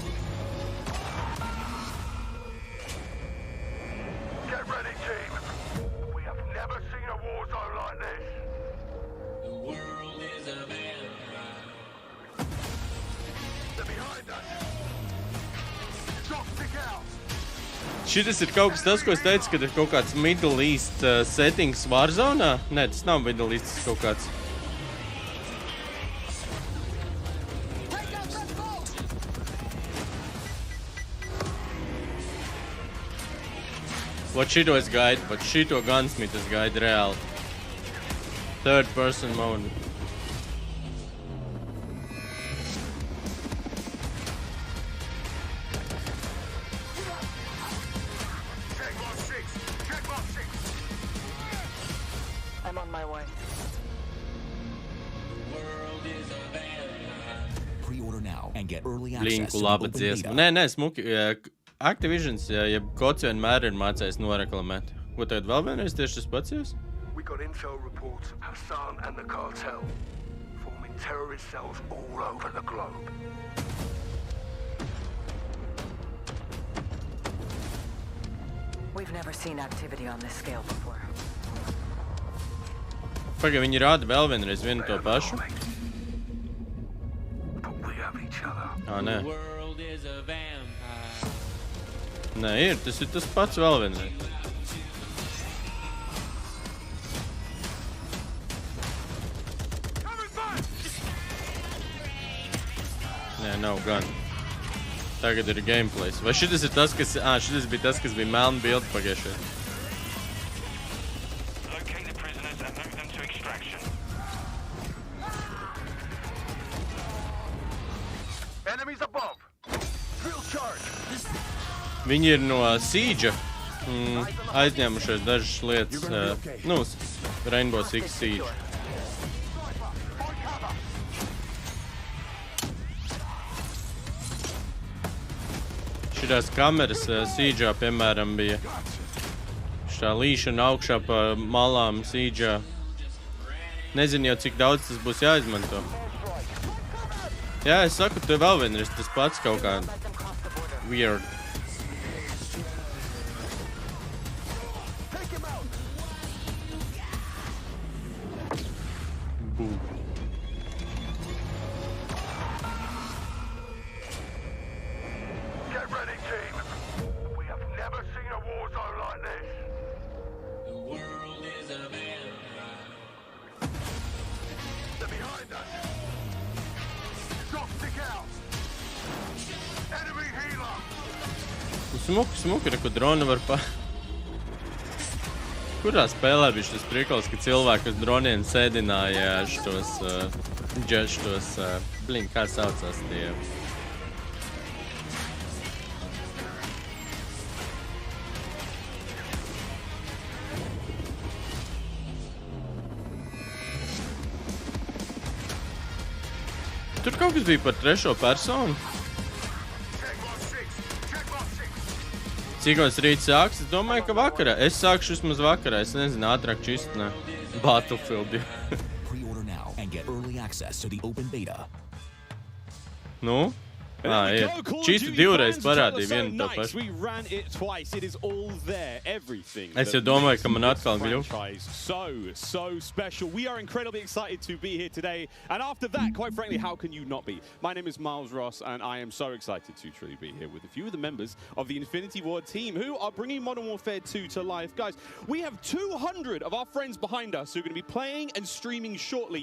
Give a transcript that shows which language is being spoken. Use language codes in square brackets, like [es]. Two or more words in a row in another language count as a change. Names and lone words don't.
[en] Get ready, team. We have never seen a war zone like this. The world is a vampire. They're behind us. Drop stick out. [lv] Šitas ir kaut kas tas, ko es teicu, kad ir kaut kāds Middle East settings Warzone. Nē, tas nav Middle East, tas kaut kāds. What šito es gaidu, pat šito Gunsmith es gaidu reāli. [en] Third person mode. I'm on my way. Pre-order now and get early access [lv] Linku [en] to the [lv] laba [en] open [lv] dziesma. [en] beta. [lv] Nē, smuki. Activisions, jeb kods vienmēr ir mācējis noreklamēt. Ko tagad vēl vienreiz tieši tas pats jūs? [en] We got intel reports of Hassan and the cartel forming terrorist cells all over the globe. We've never seen activity on this scale before. [lv] Pagaid, viņi rāda vēl vienreiz vienu to pašu. [en] But we have each other. [lv] Nē. [en] The world is a vampire. [lv] Nē, ir. Tas ir tas pats vēl vienreiz. Nē, nav gan. Tagad ir gameplays. Vai šitas ir tas, kas... šitas bija tas, kas bija melna bilde pagājušajā. [en] Locate the prisoners and move them to extraction. Enemies above. Drill charge. [lv] Viņi ir no Siege aizņēmušies dažas lietas. Rainbow Six Siege. Šitās kameras Siege'ā, piemēram, bija šitā līšana augšā pa malām Siege'ā. Nezinu jau, cik daudz tas būs jāizmanto. Jā, es saku, te vēl vienreiz tas pats kaut kā weird. [en] Boom. Get ready, team. We have never seen a war zone like this. The world is a vampire. They're behind us. Drop stick out. Enemy healer. [lv] Smuki, kur drona var Kurā spēlē bija šis prikals, ka cilvēki uz droniem sēdināja šitos, kā saucās tie? Tur kaut kas bija par trešo personu. Cikos rīt sāks? Es domāju, ka vakarā. Es sākšu vismaz vakarā. Es nezinu, ātrāk čistinā Battlefield. [en] Pre-order now and get early access to the open beta. [lv] Nu? Ir. Čisti divreiz parādīja vienu to pašu. Es jau domāju, ka man atkal gļuva. [en] So special. We are incredibly excited to be here today. And after that, quite frankly, how can you not be? My name is Miles Ross, and I am so excited to truly be here with a few of the members of the Infinity Ward team who are bringing Modern Warfare 2 to life. Guys, we have 200 of our friends behind us who are going to be playing and streaming shortly.